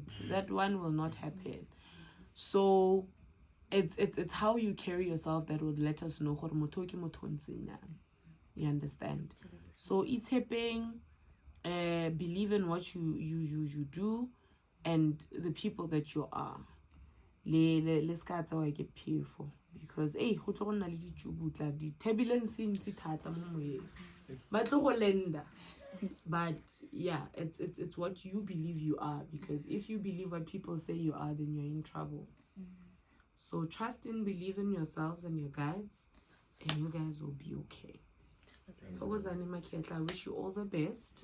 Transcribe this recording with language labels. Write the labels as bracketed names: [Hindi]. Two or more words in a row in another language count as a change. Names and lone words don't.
[English] That one will not happen. So it's how you carry yourself that would let us know. You understand? So it's happening. Believe in what you do and the people that you are. Let's get fearful because [Tswana] go tlo nna le ditjubutla di turbulence ntsi thata mo moyeng ba tlo go lenda. [English] But yeah, it's what you believe you are, because if you believe what people say you are, then you're in trouble. So trust and believe in yourselves and your guides, and you guys will be okay. So I wish you all the best.